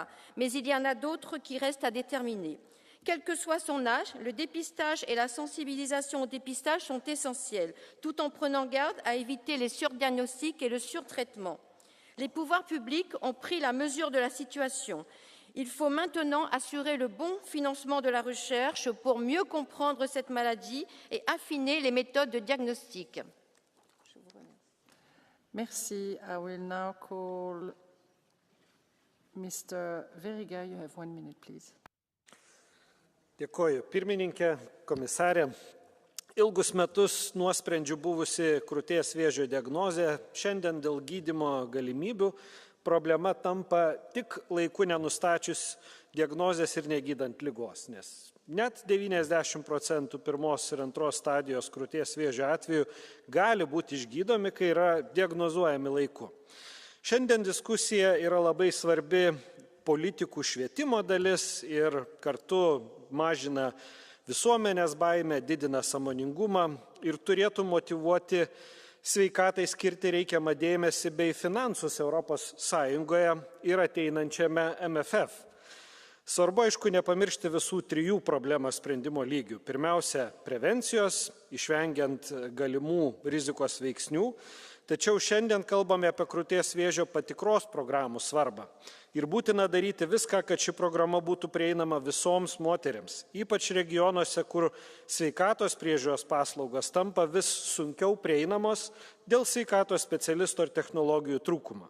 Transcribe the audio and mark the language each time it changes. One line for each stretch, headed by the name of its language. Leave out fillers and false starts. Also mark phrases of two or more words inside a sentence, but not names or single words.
French: Mais il y en a d'autres qui restent à déterminer. Quel que soit son âge, le dépistage et la sensibilisation au dépistage sont essentiels, tout en prenant garde à éviter les surdiagnostics et le surtraitement. Les pouvoirs publics ont pris la mesure de la situation. Il faut maintenant assurer le bon financement de la recherche pour mieux comprendre cette maladie et affiner les méthodes de diagnostic. Merci.
English: I will now call Mr. Veriga. You have 1 minute, please.
Lithuanian: Dėkoju, pirmininkė, komisarė. ilgus metus nuosprendžių buvusi krūties vėžio diagnozė, šiandien dėl gydymo galimybių problema tampa tik laiku nenustačius diagnozės ir negydant ligos, nes net 90% pirmos ir antros stadijos krūties vėžio atveju gali būti išgydomi, kai yra diagnozuojami laiku. Šiandien diskusija yra labai svarbi politikų švietimo dalis ir kartu mažina visuomenės baimę, didina sąmoningumą ir turėtų motyvuoti sveikatai skirti reikiamą dėmesį bei finansus ES ir ateinančiame MFF. Svarbu, aišku, nepamiršti visų trijų problemos sprendimo lygių. Pirmiausia, prevencijos, išvengiant galimų rizikos veiksnių. Tačiau šiandien kalbame apie krūties vėžio patikros programų svarbą. Ir būtina daryti viską, kad ši programa būtų prieinama visoms moteriams, ypač regionuose, kur sveikatos priežiūros paslaugos tampa vis sunkiau prieinamos dėl sveikatos specialistų ir technologijų trūkumo.